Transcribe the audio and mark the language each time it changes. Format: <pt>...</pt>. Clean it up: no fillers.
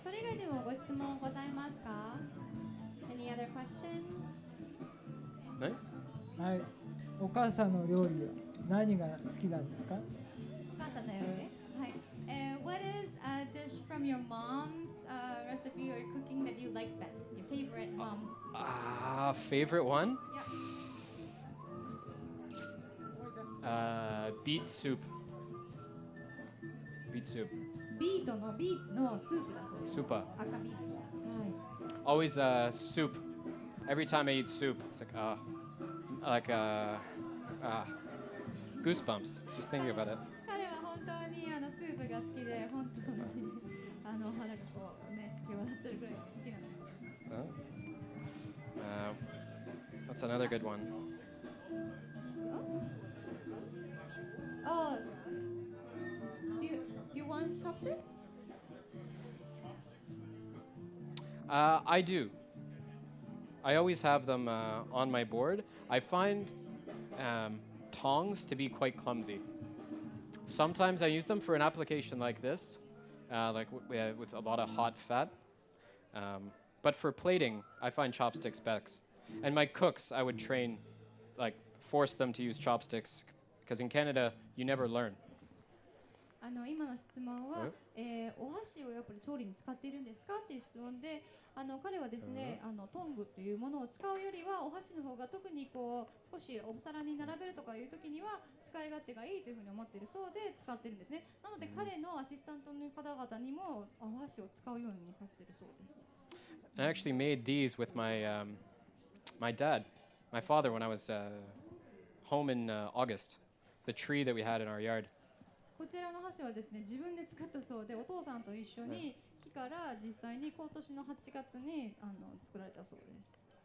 <ja>それ以外でもご質問ございますか？</ja> <en>Any other question?</en> <ja>はい。お母さんの料理は何が好きなんですか？お母さんの料理？はい。</ja> <en>What is a dish from your mom's recipe or cooking that you like best? Your favorite mom's food? Favorite one? Yeah. Beet soup. Beet soup.</en> <ja>ビーツのスープだそうです。スープ。赤ビーツの。</ja> <en>Always soup. Every time I eat soup, it's like goosebumps just thinking about it.</en> <ja>彼は本当にスープが好きで、本当に肌がこうね、際立ってるぐらい好きなんです。</ja> <en>What's another good one? Oh, do you want chopsticks? I do. I always have them on my board. I find tongs to be quite clumsy. Sometimes I use them for an application like this, with a lot of hot fat. But for plating, I find chopsticks best. And my cooks, I would train, force them to use chopsticks, because in Canada, you never learn.</en> <ja>今の質問は、お箸をよやっぱり調理に使っているんですかっていう質問で、彼はですね、トングというものを使うよりはお箸の方が特にこう少しお皿に並べるとかいう時には使い勝手がいいというふうに思っているそうで使ってるんですね。なので彼のアシスタントの方々にもお箸を使うようにさせているそうです。</ja> <en>I actually made these with my dad, my father, when I was home in August. The tree that we had in our yard.</en> <ja>こちらの箸はですね、自分で作ったそうで、お父さんと一緒に木から実際に今年の8月に作られたそうです。</ja>